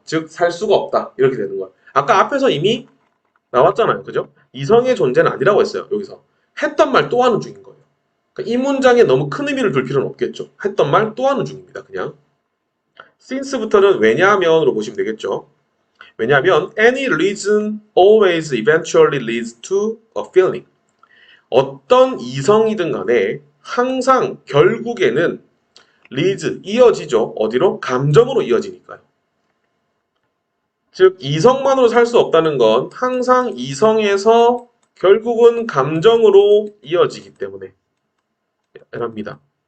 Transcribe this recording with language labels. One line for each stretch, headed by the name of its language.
Korean: 즉 살 수가 없다. 이렇게 되는 거야. 아까 앞에서 이미 나왔잖아요. 그죠? 이성의 존재는 아니라고 했어요. 여기서 했던 말 또 하는 중인 거예요. 그러니까 이 문장에 너무 큰 의미를 둘 필요는 없겠죠. 했던 말 또 하는 중입니다. 그냥 since부터는 왜냐하면으로 보시면 되겠죠. 왜냐하면
English: any reason always eventually leads to a feeling.
Korean: 어떤 이성이든 간에 항상 결국에는 leads 이어지죠. 어디로? 감정으로 이어지니까요. 즉 이성만으로 살 수 없다는 건 항상 이성에서 결국은 감정으로 이어지기 때문에 랍니다.